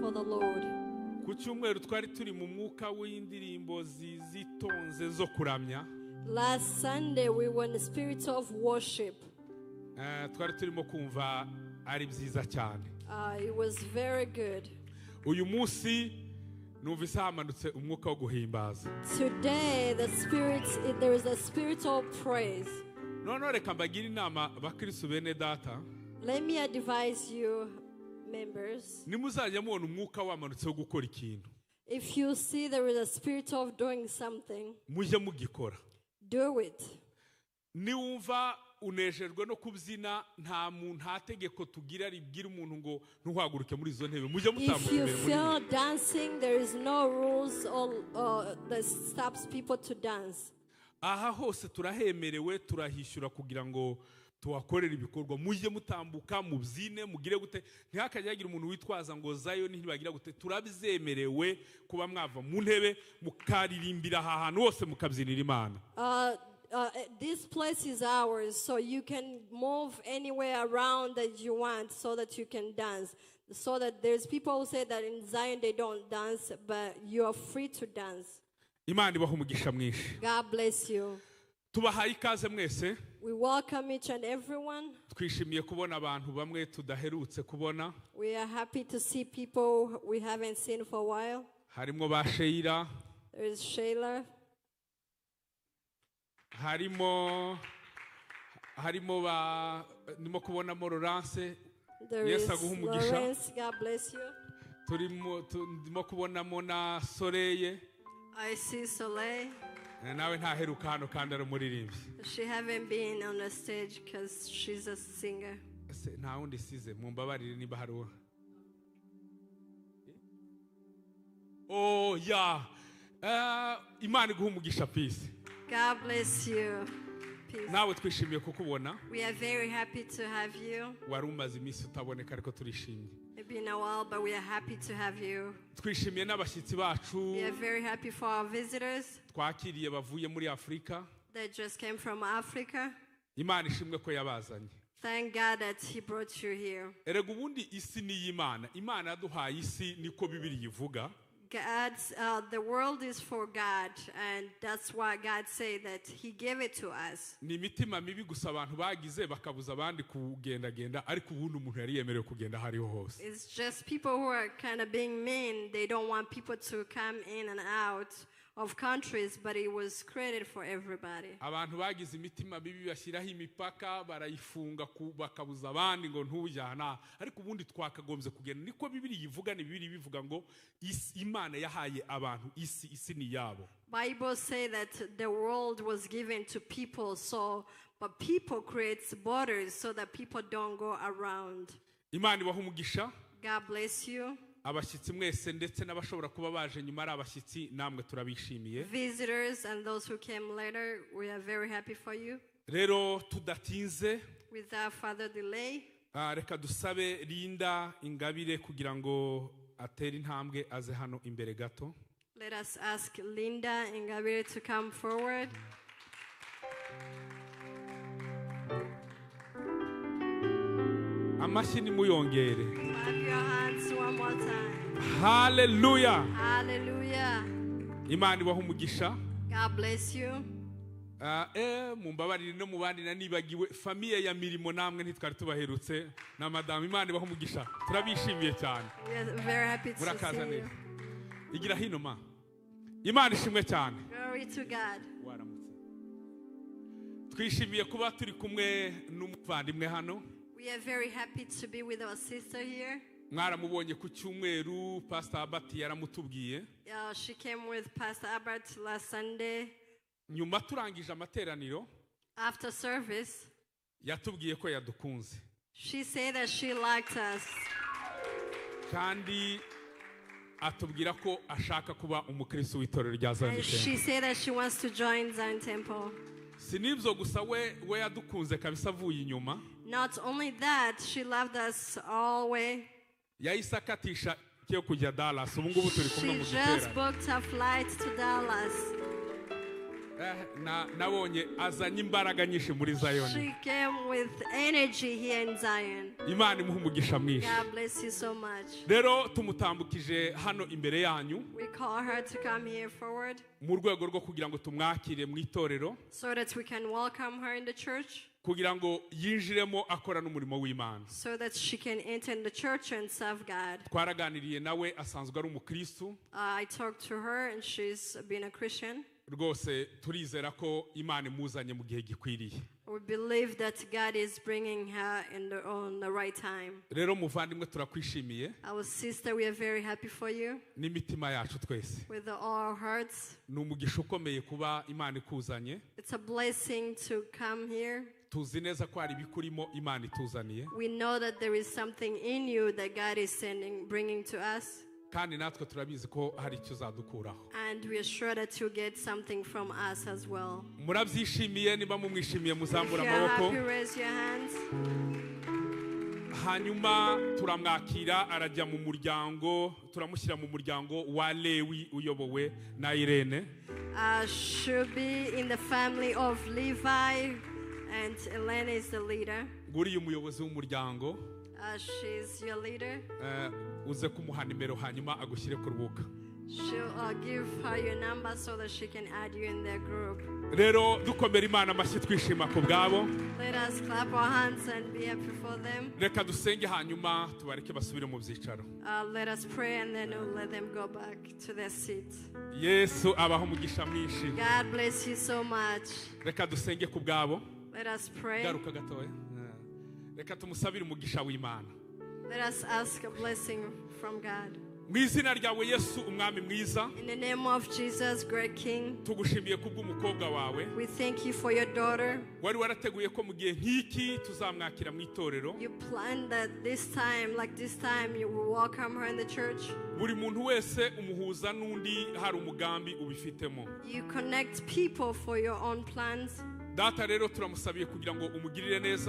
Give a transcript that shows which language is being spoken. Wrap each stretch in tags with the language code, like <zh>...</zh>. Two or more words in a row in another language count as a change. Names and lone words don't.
<en>for the Lord.</en> <rw>Ku cyumweru twari turi mu mwuka w'indirimbo zitonze zo kuramya.</rw> <en>Last Sunday we were in the spirit of worship.</en> <rw>Twari turimo kumva ari byiza cyane.</rw> <en>It was very good.</en> <rw>Uyu munsi numvise hamanutse umwuka wo guhimbaza.</rw> <en>Today there is a spirit of praise.</en> <rw>None reka mbagire inama bakristo bene data.</rw> <en>Let me advise you, members.</en> <rw>Nimuzajya mubona umwuka wamanutse wo gukora ikintu.</rw> <en>If you see there is a spirit of doing something,</en> <rw>mujye mugikora.</rw> <en>Do it.</en> <rw>Niwumva unejejwe no kubyina nta tegeko tugira ribwira umuntu ngo ntuhaguruke muri izo ntebe mujye mutambuka imbere.</rw> <en>If you feel dancing, there is no rules that stops people to dance.</en> <rw>Aha hose turahemerewe turahishyura kugira ngo tuwakorera ibikorwa mujye mutambuka mubyine mugire gute ntihakajyagira umuntu witwaza ngo zayo ntibagira gute turabyemerewe kuba mwava mu ntebe mukaririmbira aha hantu hose mukabyinira Imana.</rw> <en>This place is ours, so you can move anywhere around that you want so that you can dance. So that there's people who say that in Zion they don't dance, but you are free to dance.</en> <rw>Imana ibaha umugisha mwinshi.</rw> <en>God bless you.</en> <rw>Tubahaye ikaze mwese.</rw> <en>We welcome each and everyone.</en> <rw>Twishimiye kubona abantu bamwe tudaherutse kubona.</rw> <en>We are happy to see people we haven't seen for a while.</en> <rw>Harimo ba Sheila.</rw> <en>There is Sheila.</en> <rw>Harimo ba nimo kubona mo Laurence.</rw> <en>Yes, Lawrence, God bless you.</en> <rw>Turimo kubona mo na Soleil.</rw> <en>I see Soleil.</en> <rw>Nawe ntaheruka hano kandi ari umuririmbyi.</rw> <en>She haven't been on the stage because she's a singer.</en> <rw>Nta wundi size mumbabarire niba hari uwo.</rw> <en>Oh yeah.</en> <rw>Imana iguha umugisha peace.</rw> <en>God bless you. Peace.</en> <rw>Nawe twishimiye kukubona.</rw> <en>We are very happy to have you.</en> <rw>Wari umaze iminsi utaboneka ariko turishimye.</rw> <en>It's been a while, but we are happy to have you.</en> <rw>Twishimiye n'abashyitsi bacu.</rw> <en>We are very happy for our visitors.</en> <rw>Twakiriye bavuye muri Afrika.</rw> <en>They just came from Africa.</en> <rw>Imana ishimwe ko yabazanye.</rw> <en>Thank God that He brought you here.</en> <rw>Erega ubundi isi ni y'Imana. Imana yaduhaye isi niko Bibiliya ivuga.</rw> <en>The world is for God, and that's why God said that He gave it to us.</en> <rw>Ni imitima mibi gusa abantu bagize bakabuza abandi kugendagenda ariko ubundi umuntu yari yemerewe kugenda hariho hose.</rw> <en>It's just people who are kind of being mean. They don't want people to come in and out of countries, but it was created for everybody.</en> <rw>Abantu bagize imitima mibi bashyiraho imipaka barayifunga bakabuza abandi ngo ntujyana ariko ubundi twakagombye kugenda niko Bibiliya ivuga ni Bibiliya bivuga ngo Imana yahaye abantu isi ni yabo.</rw> <en>Bible say that the world was given to people, but people creates borders so that people don't go around.</en> <rw>Imana ibaha umugisha.</rw> <en>God bless you.</en> <rw>Abashyitsi mwese ndetse n'abashobora kuba baje nyuma ari abashyitsi namwe turabishimiye.</rw> <en>Visitors and those who came later, we are very happy for you.</en> <rw>Rero tudatinze.</rw> <en>Without further delay.</en> <rw>Reka dusabe Linda Ingabire kugira ngo atere intambwe aze hano imbere gato.</rw> <en>Let us ask Linda Ingabire to come forward.</en> <rw>Amashyi nimuyongere.</rw> <en>Clap your hands one more time. Hallelujah. Hallelujah.</en> <rw>Imana ibaha umugisha.</rw> <en>God bless you.</en> <rw>Mumbabarire no mubandi na nibagiwe famiye ya Mirimo namwe ntitwari tubaherutse na madame Imana ibaha umugisha. Turabishimiye cyane.</rw> <en>We are very happy to see you.</en> <rw>Igira hino ma. Imana ishimwe cyane.</rw> <en>Glory to God.</en> <rw>Waramutse. Twishimiye kuba turi kumwe n'umuvandimwe hano.</rw> <en>We are very happy to be with our sister here.</en> <rw>Mwaramubonye ku cyumweru Pastor Albert yaramutubwiye.</rw> <en>She came with Pastor Albert last Sunday.</en> <rw>Nyuma turangije amateraniro.</rw> <en>After service,</en> <rw>yatubwiye ko yadukunze.</rw> <en>She said that she liked us.</en> <rw>Kandi atubwira ko ashaka kuba umukristo w'itorero rya Zion Temple.</rw> <en>She said that she wants to join Zion Temple.</en> <rw>Sinibyo gusa we yadukunze kabisa avuye inyuma.</rw> <en>Not only that, she loved us all way.</en> <rw>Yahise akatisha cyo kujya Dallas. Ubu ngubu turi kumwe mu gitera.</rw> <en>She just booked her flight to Dallas.</en> <rw>nabonye azanye imbaraga nyinshi muri Zion.</rw> <en>She came with energy here in Zion.</en> <rw>Imana imuha umugisha mwinshi.</rw> <en>God bless you so much.</en> <rw>Rero tumutambukije hano imbere yanyu</rw> <en>We call her to come here forward</en> <rw>mu rwego rwo kugira ngo tumwakire mu itorero,</rw> <en>so that we can welcome her in the church,</en> <rw>kugira ngo yinjiremo akora n'umurimo w'Imana.</rw> <en>so that she can enter in the church and serve God.</en> <rw>Twaraganiriye nawe asanzwe ari umukristo.</rw> <en>I talked to her and she's been a Christian.</en> <rw>Rwose turizera ko Imana imuzanye mu gihe gikwiriye.</rw> <en>We believe that God is bringing her on the right time.</en> <rw>Rero muvandimwe turakwishimiye</rw> <en>Our sister, we are very happy for you</en> <rw>n'imitima yacu twese.</rw> <en>with all our hearts.</en> <rw>Ni umugisha ukomeye kuba Imana ikuzanye.</rw> <en>It's a blessing to come here.</en> <rw>Tuzi neza ko hari ibikurimo Imana ituzaniye,</rw> <en>We know that there is something in you that God is bringing to us.</en> <rw>kandi natwe turabizi ko hari icyo uzadukuraho.</rw> <en>And we are sure that you'll get something from us as well.</en> <rw>Murabyishimiye, niba mumwishimiye</rw> <en>If</en> <rw>muzambura</rw> <en>you're happy,</en> <rw>amaboko.</rw> <en>raise your hands.</en> <rw>Hanyuma turamwakira arajya mu muryango, turamushyira mu muryango wa Lewi uyobowe na Irene.</rw> <en>She'll be in the family of Levi, and Elena is the leader.</en> <rw>Nguriye umuyobozi w'umuryango,</rw> <en>She's your leader.</en> <rw>uze kumuha nimero hanyuma agushyire ku rubuga.</rw> <en>She'll give her your number so that she can add you in their group.</en> <rw>Rero dukomera Imana amashyi twishima ku bwabo.</rw> <en>Let us clap our hands and be happy for them.</en> <rw>Reka dusenge hanyuma tubareke basubire mu byicaro.</rw> <en>Let us pray and then we'll let them go back to their seats.</en> <rw>Yesu abaho umugisha mwinshi.</rw> <en>God bless you so much.</en> <rw>Reka dusenge ku bwabo.</rw> <en>Let us pray.</en> <rw>Garuka gatoya. Reka tumusabire umugisha w'Imana.</rw> <en>Let us ask a blessing from God.</en> <rw>Mu izina ryawe Yesu umwami mwiza,</rw> <en>In the name of Jesus, great King,</en> <rw>tugushimiye kubw'umukobwa wawe.</rw> <en>we thank you for your daughter.</en> <rw>Wari warateguye ko mu gihe nk'iki tuzamwakira mu itorero.</rw> <en>You planned that this time, you will welcome her in the church.</en> <rw>Buri muntu wese umuhuza n'undi hari umugambi ubifitemo.</rw> <en>You connect people for your own plans.</en> <rw>Data rero turamusabiye kugira ngo umugirire neza,</rw>